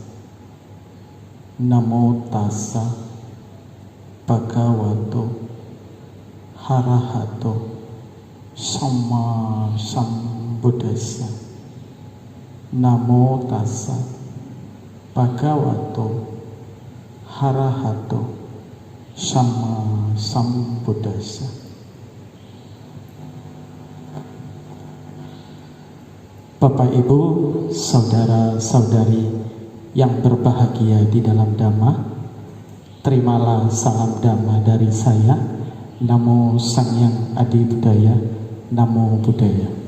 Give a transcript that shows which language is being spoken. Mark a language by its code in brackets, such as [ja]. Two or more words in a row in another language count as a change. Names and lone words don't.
[pi] Namo tassa bhagavato arahato sama sambuddhassa. Namo tassa bhagavato arahato sama sambuddhassa. [id] Bapak Ibu, saudara-saudari yang berbahagia di dalam Dhamma, terimalah salam Dhamma dari saya. [pi] Namo Sang Hyang Adi Budaya, Namo Buddhaya.